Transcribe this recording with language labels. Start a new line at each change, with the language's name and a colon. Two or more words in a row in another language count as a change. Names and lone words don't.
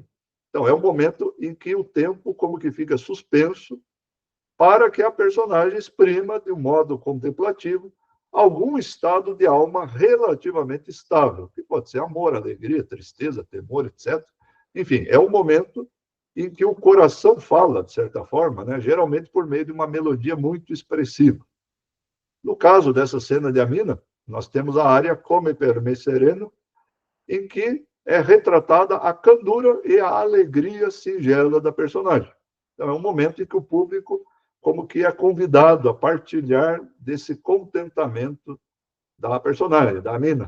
Portuguese: Então, é um momento em que o tempo como que fica suspenso para que a personagem exprima, de um modo contemplativo, algum estado de alma relativamente estável, que pode ser amor, alegria, tristeza, temor, etc. Enfim, é um momento em que o coração fala, de certa forma, geralmente por meio de uma melodia muito expressiva. No caso dessa cena de Amina, nós temos a área Come per me sereno, em que é retratada a candura e a alegria singela da personagem. Então, é um momento em que o público como que é convidado a partilhar desse contentamento da personagem, da Amina.